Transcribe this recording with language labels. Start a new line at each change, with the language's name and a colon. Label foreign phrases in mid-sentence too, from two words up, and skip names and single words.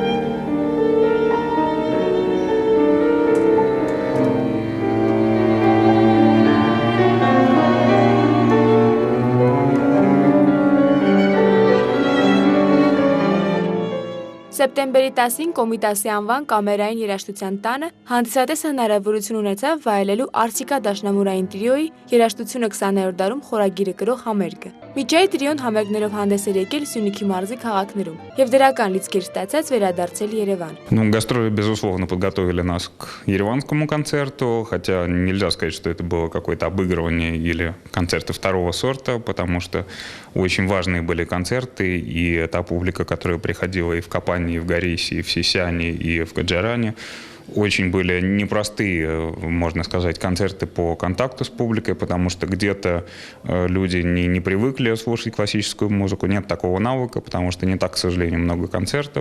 Armenian: Սեպտեմբերի 10-ին Կոմիտասի անվան կամերային երաժշտության տանը հանդիսատեսը հնարավորություն ունեցավ վայելելու Արսիկա Դաշնամուրային տրիոյի «Երաժշտությունը 20-րդ դարում» խորագիրը կրող համերգը։ Միջայի տրիոն համերգներով հանդես էր եկել Սյունիքի մարզի քաղաքներում եւ դրական լիցքեր ստացած վերադարձել Երևան։
Russian: Гастроли, безусловно, подготовили нас к ереванскому концерту, хотя нельзя сказать, что это было какое-то обыгрывание или концерты второго сорта, потому что очень важные были концерты, и та публика, которая приходила и в Капане, и в Горисе, и в Сисяне, и в Каджаране, очень были непростые, можно сказать, концерты по контакту с публикой, потому что где-то люди не привыкли слушать классическую музыку, нет такого навыка, потому что не так, к сожалению, много концертов.